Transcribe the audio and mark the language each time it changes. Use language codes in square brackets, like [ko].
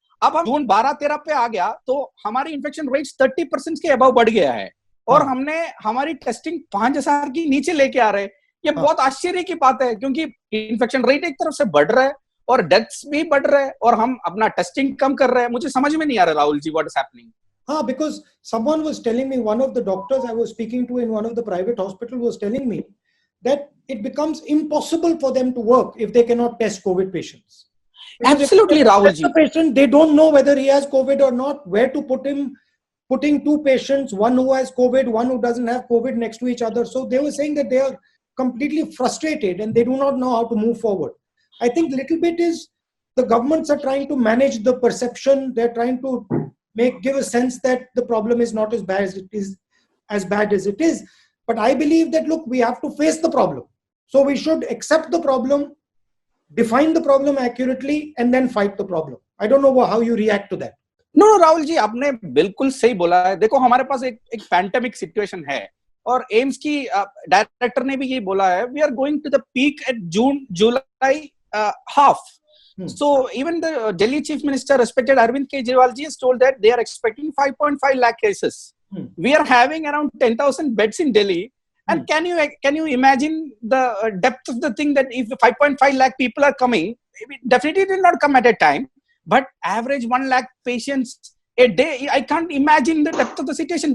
[hi] अब हम जून 12-13 पे आ गया तो हमारी इन्फेक्शन रेट 30% के अबव बढ़ गया है और हमने हमारी टेस्टिंग 5,000 की नीचे लेके आ रहे हैं. ये बहुत आश्चर्य की बात है क्योंकि इन्फेक्शन रेट एक तरफ से बढ़ रहा है और डेथ्स भी बढ़ रहे हैं और हम अपना टेस्टिंग कम कर रहे हैं. मुझे समझ में नहीं आ रहा Rahul ji [en] What is happening. Because someone was telling me, one of the doctors I was speaking to in one of the private hospitals was telling me that it becomes impossible for them to work if they cannot test COVID patients. Because Absolutely, if they Rahul test ji. the patient, they don't know whether he has COVID or not, where to put him, putting two patients, one who has COVID, one who doesn't have COVID next to each other. So they were saying that they are completely frustrated and they do not know how to move forward. I think little bit is the governments are trying to manage the perception. They're trying to give a sense that the problem is not as bad as it is. But I believe that, look, we have to face the problem. So we should accept the problem, define the problem accurately, and then fight the problem. I don't know how you react to that. [hi] No Rahul ji, आपने बिल्कुल सही बोला है. देखो, हमारे पास एक pandemic situation है और एम्स की डायरेक्टर ने भी ये बोला है, [en] We are going to the peak at June July half. So even the Delhi Chief Minister, respected Arvind Kejriwal ji, has told that they are expecting 5.5 lakh cases. We are having around 10,000 beds in Delhi. And can you imagine the depth of the thing, that if 5.5 lakh people are coming, definitely it will not come at a time, but average 1 lakh patients a day, I can't imagine the depth of the situation.